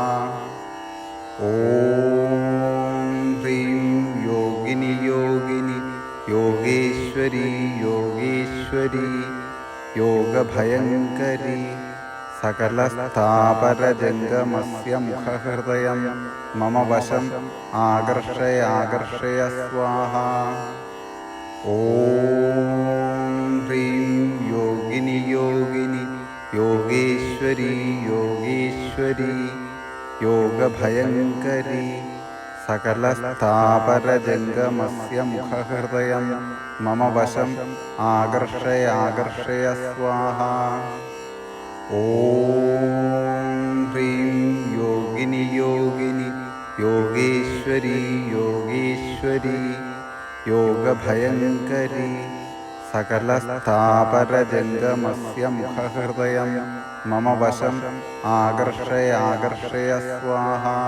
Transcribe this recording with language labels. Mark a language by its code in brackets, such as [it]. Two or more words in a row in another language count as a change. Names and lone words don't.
[sa] ॐ ह्रीं योगिनि योगिनि योगेश्वरी योगेश्वरी योगभयङ्करी सकलस्थापरजङ्गमस्य मुखहृदयं मम वशम् आकर्षय आकर्षय स्वाहा। ॐ ह्रीं योगिनि योगिनि യോഗീശ്വരി യോഗീശ്വരി യോഗഭയങ്കരി സകലസ്ഥാപരജംഗമസ്യ മുഖഹൃദയം മമ വശം ആകർഷയ ആകർഷയ സ്വാഹ. ഓം ഹ്രീം യോഗിനി യോഗിനി യോഗീശ്വരി യോഗീശ്വരി യോഗഭയങ്കരി സകലസ്ഥാപരജംഗമസ്യ മുഖഹൃദയം മമ വശം ആകർഷയ ആകർഷയ സ്വാഹ.